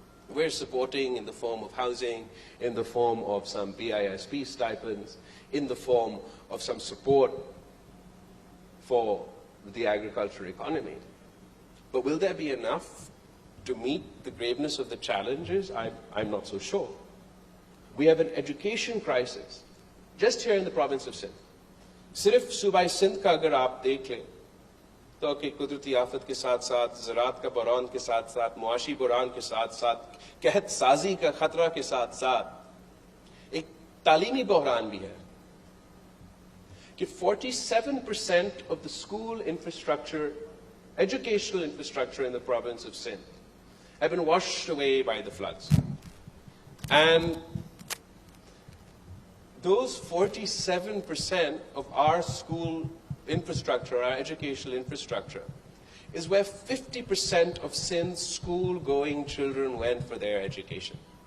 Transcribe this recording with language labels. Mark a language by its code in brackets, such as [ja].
[en] We're supporting in the form of housing, in the form of some BISP stipends, in the form of some support for the agricultural economy. But will there be enough to meet the graveness of the challenges? I'm not so sure. We have an education crisis just here in the province of Sindh. Sirf Subai Sindh ka agar aap dekh lein, [ur] تو کہ قدرتی آفت کے ساتھ ساتھ زراعت کا بحران کے ساتھ ساتھ معاشی بحران کے ساتھ ساتھ قحط سازی کا خطرہ کے ساتھ ساتھ ایک تعلیمی بحران بھی ہے کہ [en] 47% of the school infrastructure, educational infrastructure in the province of Sindh have been washed away by the floods. And those 47% of our school infrastructure, our educational infrastructure, is where 50% of Sindh's school-going children went for their education.